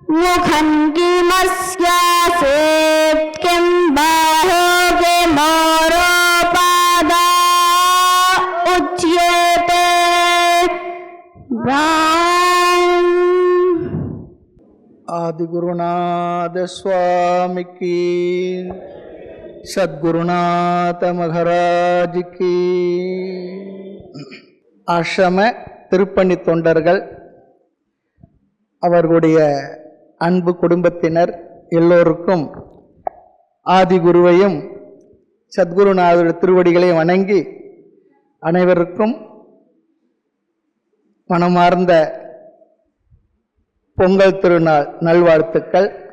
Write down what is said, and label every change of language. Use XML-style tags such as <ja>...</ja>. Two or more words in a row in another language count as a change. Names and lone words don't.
<sa>मुखं किमस्यासेत् किं बाहो किमोरोपादा उच्यते</sa> <hi>आदिगुरुनाथ स्वामी की, सद्गुरुनाथ महाराज की.</hi> <ta>ஆசிரம திருப்பணி தொண்டர்கள், அவர்களுடைய அன்பு குடும்பத்தினர் எல்லோருக்கும் ஆதிகுருவையும் சத்குருநாதருடைய திருவடிகளையும் வணங்கி அனைவருக்கும் மனமார்ந்த பொங்கல் திருநாள் நல்வாழ்த்துக்கள்.</ta>